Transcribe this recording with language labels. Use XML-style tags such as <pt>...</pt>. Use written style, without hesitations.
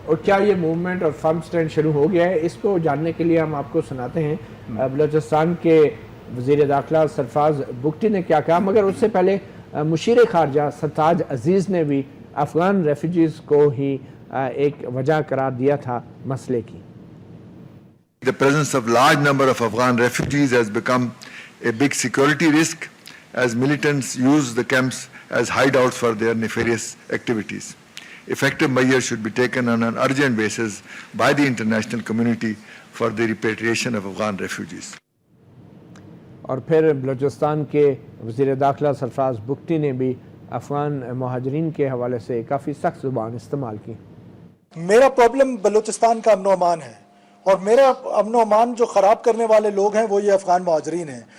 <ur>اور کیا یہ موومنٹ اور فرم سٹینڈ شروع ہو گیا ہے؟ اس کو جاننے کے لیے ہم آپ کو سناتے ہیں بلوچستان کے وزیر داخلہ سرفراز بگٹی نے کیا کہا. مگر اس سے پہلے مشیر خارجہ سرتاج عزیز نے بھی افغان ریفیوجیز کو ہی ایک وجہ قرار دیا تھا مسئلے کی.</ur> <en>The presence of large number of Afghan refugees has become a big security risk as militants use the camps as hideouts for their nefarious activities. Effective measures should be taken on an urgent basis by the international community for the repatriation of Afghan refugees.</en> <ur>اور پھر بلوچستان کے وزیر داخلہ سرفراز بگٹی نے بھی افغان مہاجرین کے حوالے سے کافی سخت زبان استعمال کی. میرا پرابلم بلوچستان کا امن و امان ہے, اور میرا امن و امان جو خراب کرنے والے لوگ ہیں وہ یہ افغان مہاجرین ہیں.</ur>